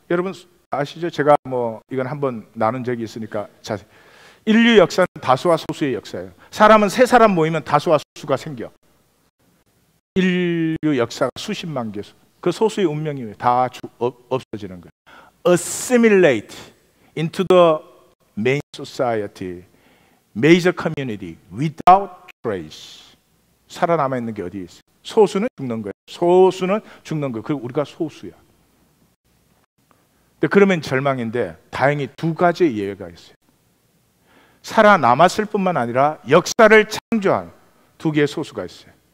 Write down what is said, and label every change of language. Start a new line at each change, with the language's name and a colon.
Korean: 여러분 아시죠? 제가 뭐 이건 한번 나눈 적이 있으니까 자세히. 인류 역사는 다수와 소수의 역사예요. 사람은 세 사람 모이면 다수와 소수가 생겨. 인류 역사가 수십만 개, 그 소수의 운명이 다 없어지는 거예요.
English: Assimilate into the main society, major community without trace.
Korean: 살아남아 있는 게 어디에 있어요? 소수는 죽는 거예요. 소수는 죽는 거예요. 그리고 우리가 소수야. 근데 그러면 절망인데 다행히 두 가지 예외가 있어요. 살아남았을 뿐만 아니라 역사를 창조한 두 개의 소수가 있어요.